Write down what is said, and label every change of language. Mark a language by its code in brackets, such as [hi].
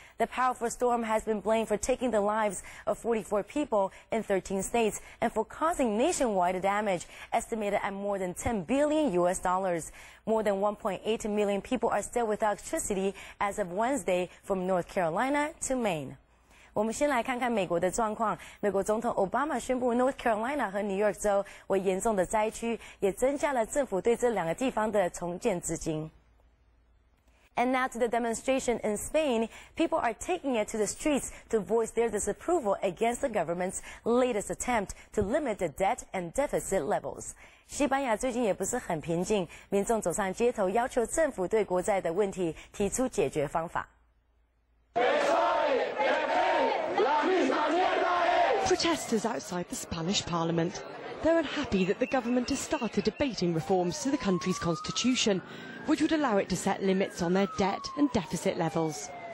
[en] The powerful storm has been blamed for taking the lives of 44 people in 13 states and for causing nationwide damage estimated at more than $10 billion. More than 1.8 million people are still without electricity as of Wednesday from North Carolina to Maine. [zh] 我们先来看看美国的状况。美国总统奥巴马宣布 North Carolina 和 New York 州为严重的灾区，也增加了政府对这两个地方的重建资金。 [en] And now to the demonstration in Spain. People are taking it to the streets to voice their disapproval against the government's latest attempt to limit the debt and deficit levels. [zh] 西班牙最近也不是很平静，民众走上街头，要求政府对国债的问题提出解决方法。 [en] Protesters outside the Spanish Parliament. They're unhappy that the government has started debating reforms to the country's constitution, which would allow it to set limits on their debt and deficit levels.